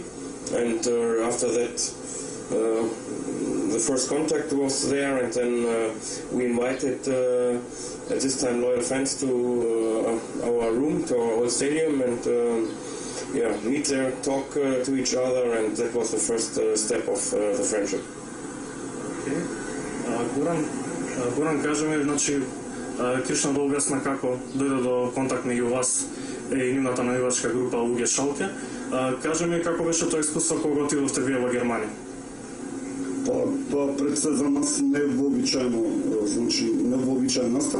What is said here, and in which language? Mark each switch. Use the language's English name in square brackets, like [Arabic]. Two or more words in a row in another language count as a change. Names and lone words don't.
[English] And after that, the first contact was there, and then we invited at this time loyal fans to our room, to our old stadium, and meet there, talk to each other, and that was the first step of the friendship. Okay. [Macedonian] Горан, кажи ми, значи, Кришна да објасна како дојде до контакт меѓу вас и нивната навивачка група УГ Шалке. Кажи ми како беше тоа искуство кога отидовте вие во Германија? Тоа пред се за нас не е вообичаено, значи не вообичаен настан.